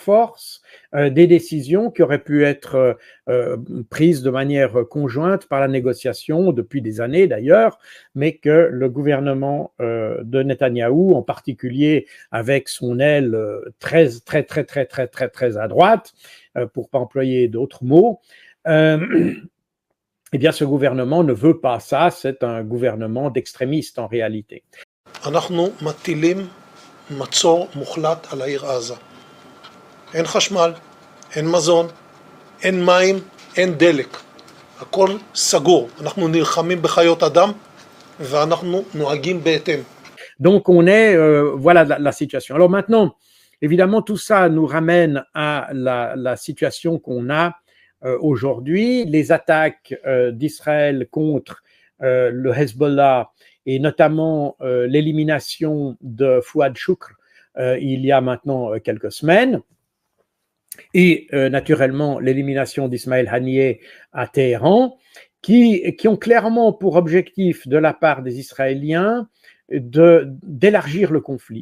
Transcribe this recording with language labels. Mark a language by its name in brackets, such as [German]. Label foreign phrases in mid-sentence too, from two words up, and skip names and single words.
[French] force des décisions qui auraient pu être prises de manière conjointe par la négociation depuis des années d'ailleurs, mais que le gouvernement de Netanyahou, en particulier avec son aile très à droite, pour pas employer d'autres mots, eh bien ce gouvernement ne veut pas ça, c'est un gouvernement d'extrémistes en réalité. [Hebrew] אנחנו מטילים מצור מוחלט על העיר עזה. אין חשמל, אין מזון, אין מים, אין דלק. הכל סגור. אנחנו נלחמים בחיות אדם ואנחנו נוהגים בהתאם. [French] Donc on est, voilà la situation. Alors maintenant, évidemment, tout ça nous ramène à la situation qu'on a aujourd'hui. Les attaques d'Israël contre le Hezbollah et notamment l'élimination de Fouad Choukr il y a maintenant quelques semaines, et naturellement l'élimination d'Ismaël Haniyeh à Téhéran, qui ont clairement pour objectif de la part des Israéliens d'élargir le conflit.